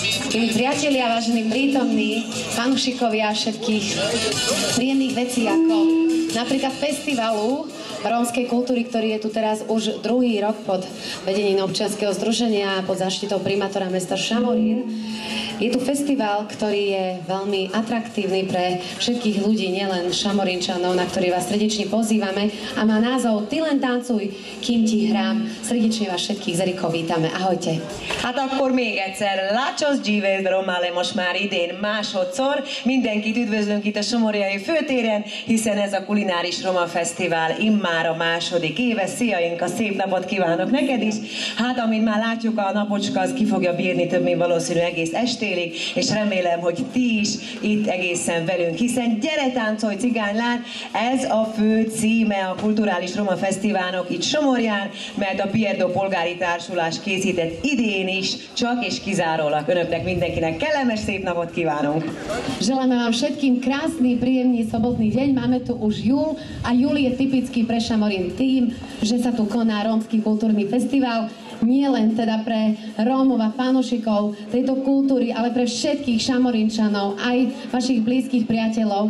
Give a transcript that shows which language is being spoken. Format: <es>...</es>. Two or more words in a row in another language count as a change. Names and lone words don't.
<sk>Milí priatelia, vážení prítomní, fanúšikovia všetkých príjemných vecí, ako napríklad festivalu rómskej kultúry, ktorý je tu teraz už druhý rok pod vedením občianskeho združenia a pod záštitou primátora mesta Šamorín. Je tu festival, ktorý je veľmi atraktívny pre všetkých ľudí, nielen Šamorínčanov, na ktorý vás srdečne pozývame, a má názov Ty len tancuj, kým ti hrám. Srdečne vás všetkých z Erikov vítame. Ahojte!</sk> <hu>Hát akkor még egyszer,</hu> <rom>Lácsos Gyívész Romale</rom> <hu>most már idén másodszor. Mindenkit üdvözlünk itt a Somorjai főtéren, hiszen ez a kulináris Roma Fesztivál immár a második éve. Szia Inka, szép napot kívánok neked is! Hát amint már látjuk, a napocska az ki fogja bírni több, mint valószínű egész estélig, és remélem, hogy ti is itt egészen velünk, hiszen Gyere táncolj cigánylány, ez a fő címe a Kulturális Roma Fesztiválnak itt Somorján, mert a Pierdo Polgári Társulás készített idén is, csak és kizárólag önöknek mindenkinek kellemes szép napot kívánunk.</hu> <sk>Želáme vám všetkým krásny, príjemný sobotný deň. Máme tu už júl a júl je typický pre Šamorín tým, že sa tu koná rómsky kultúrny festival. Nie len teda pre Rómov a fanúšikov tejto kultúry, ale pre všetkých Šamorínčanov, aj vašich blízkych priateľov.</sk>